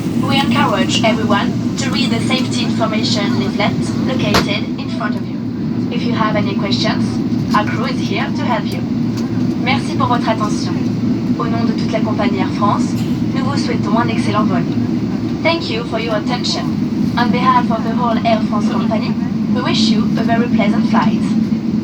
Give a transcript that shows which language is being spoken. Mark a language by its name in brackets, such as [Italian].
[English] We encourage everyone to read the safety information leaflet located in front of you. If you have any questions, our crew is here to help you. [French] Merci pour votre attention. Au nom de toute la compagnie Air France, nous vous souhaitons un excellent vol. [English] Thank you for your attention. On behalf of the whole Air France company, we wish you a very pleasant flight.